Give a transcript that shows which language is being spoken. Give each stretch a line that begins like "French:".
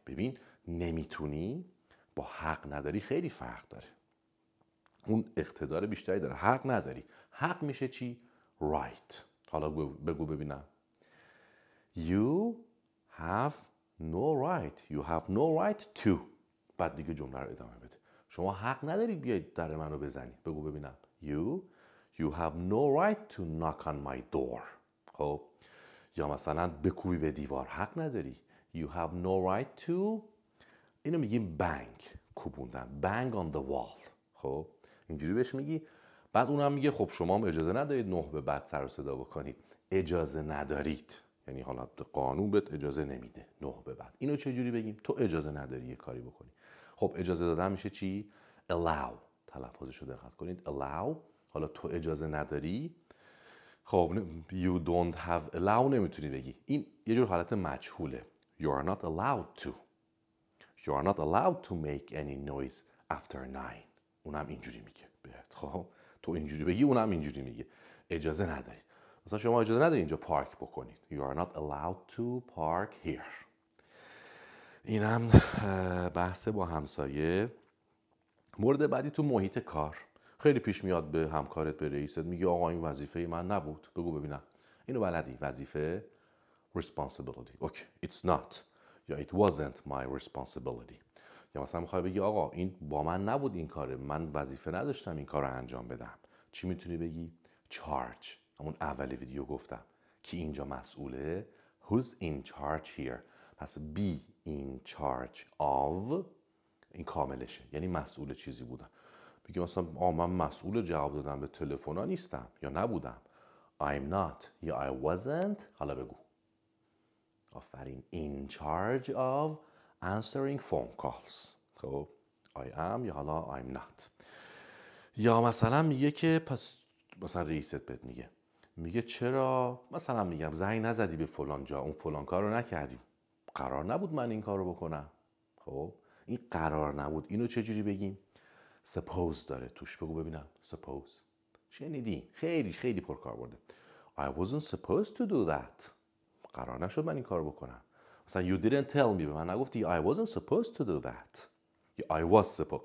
Persian: ببین نمیتونی با حق نداری خیلی فرق داره، اون اقتدار بیشتری داره. حق نداری، حق میشه چی؟ right. حالا بگو ببینم.
English: You have no right. You have no right to.
Persian: بعد دیگه جمله رو ادامه بده. شما حق نداری بیای در منو بزنی. بگو ببینم.
English: You have no right to knock on my door.
Persian: خب یا مثلا بکوبی به دیوار، حق نداری.
English: You have no right to.
Persian: اینو میگیم bang، کوبوندن.
English: bang on the wall.
Persian: خب اینجوری بهش میگی. بعد اونم میگه خب شما هم اجازه ندارید 9 به بعد سر و صدا بکنید. اجازه ندارید یعنی حالا قانون بهت اجازه نمیده 9 به بعد. اینو چجوری بگیم؟ تو اجازه نداری یه کاری بکنی. خب اجازه دادن میشه چی؟ allow. تلفظش رو دقت کنید. allow. حالا تو اجازه نداری، خب
English: you don't have allow
Persian: نمیتونی بگی. این یه جور حالت مجهوله.
English: You are not allowed to. You are not allowed to make any noise after 9.
Persian: اونم اینجوری میگه بهت. خب تو اینجوری بگی، اونم اینجوری میگه. اجازه ندارید. مثلا شما اجازه ندارید اینجا پارک بکنید.
English: You are not allowed to park here.
Persian: اینم بحث با همسایه. مورد بعدی تو محیط کار. خیلی پیش میاد به همکارت، به رئیست میگی آقا این وظیفه من نبود. بگو ببینم. اینو بلدی؟ وظیفه responsibility.
English: Okay. It's not. یا it wasn't my responsibility.
Persian: یا مثلا میخوای بگی آقا این با من نبود این کاره، من وظیفه نداشتم این کار رو انجام بدم. چی میتونی بگی؟ charge. همون اول ویدیو گفتم کی اینجا مسئوله.
English: Who's in charge here.
Persian: پس be in charge of این کاملشه، یعنی مسئول چیزی بودن. بگی مثلا من مسئول جواب دادم به تلفن‌ها نیستم یا نبودم.
English: I'm not یا I wasn't.
Persian: حالا بگو. آفرین.
English: in charge of answering phone calls. خب I am یا حالا I'm not.
Persian: یا مثلا میگه که پس مثلا رئیست بهت میگه چرا مثلا میگم زنگ نزدی به فلان جا، اون فلان کار رو نکردی. قرار نبود من این کار رو بکنم. خب این قرار نبود، اینو چجوری بگیم؟ suppose داره توش. بگو ببینم. suppose. شنیدی؟ خیلی خیلی پرکار برده.
English: I wasn't supposed to do that.
Persian: قرار نشد من این کار بکنم.
English: مثلا you didn't tell me.
Persian: به من نگفتی
English: I wasn't supposed to do that. یا I was supposed.